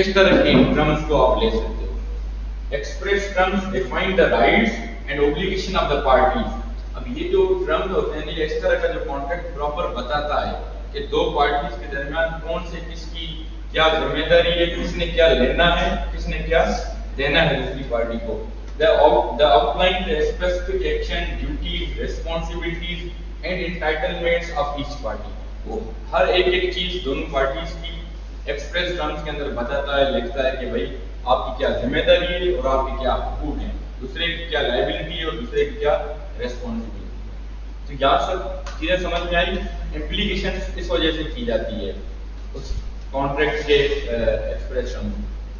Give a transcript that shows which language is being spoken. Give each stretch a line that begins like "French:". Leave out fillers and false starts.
Urdu: اس طرح کے ٹرمز کو آپ لے سکتے ہو.
English: Express terms define the rights and obligation of the parties.
Urdu: اب یہ جو ٹرمز ہوتے ہیں یہ اس طرح کا جو کانٹریکٹ پراپر بتاتا ہے کہ دو پارٹیز کے درمیان کون سے کس کی کیا ذمہ داری ہے, کس نے کیا لینا ہے, کس نے کیا دینا ہے دوسری پارٹی کو.
English: The outline the specific action, duties, responsibilities and entitlements of each party.
Urdu: وہ ہر ایک چیز دونوں پارٹیز کی ایکسپریس ٹرمز کے اندر بتاتا ہے, لکھتا ہے کہ بھائی آپ کی کیا ذمہ داری ہے اور آپ کے کیا حقوق ہیں, دوسرے کی کیا لائبلٹی ہے اور دوسرے کی کیا ریسپانسبلٹی. تو یہاں سب چیزیں سمجھ میں آئی. امپلیکیشن اس وجہ سے کی جاتی ہے اس کانٹریکٹ کے ایکسپریس ٹرمز.